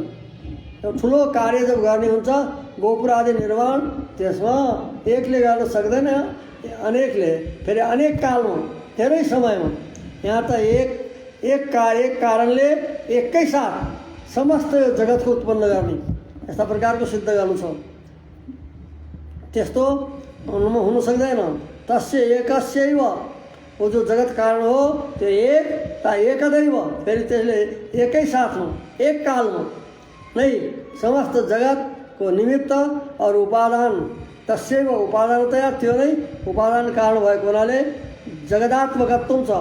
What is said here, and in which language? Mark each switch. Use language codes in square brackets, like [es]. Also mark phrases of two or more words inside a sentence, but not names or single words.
[ne] ठुलो कार्य जब गर्ने हुन्छ गोपुर आदि निर्माण, त्यसमा एकले गर्न सक्दैन, अनेकले, फेरि अनेक कालमा धेरै समयमा। यहाँ त एक कारणले एकै साथ समस्त जगतको उत्पन्न गर्ने यस्ता प्रकारको सिद्ध गर्नु छ। त्यस्तो हुन सक्दैन। [sa] तस्य एकस्यैव, [ne] वो जो जगत कारण हो त्यो एकदैव, फेरि त्यसले एकै साथमा एक कालमा नै समस्त जगतको निमित्त और उपादान, [sa] तस्यैव उपादानतया, [ne] त्यो नै उपादान कारण भएको हुनाले जगदात्मकत्व छ।